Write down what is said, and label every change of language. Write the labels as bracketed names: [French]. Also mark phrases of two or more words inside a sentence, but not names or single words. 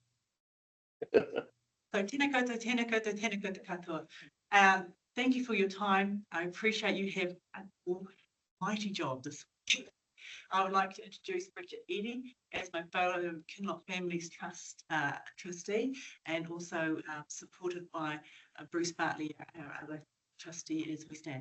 [Māori] So tēnā koutou, tēnā koutou, tēnā koutou katoa. [English] Thank you for your time. I appreciate you have an almighty job this week. I would like to introduce Bridget Eddy as my fellow Kinloch Families Trust trustee, and also supported by Bruce Bartley, our other trustee, as we stand.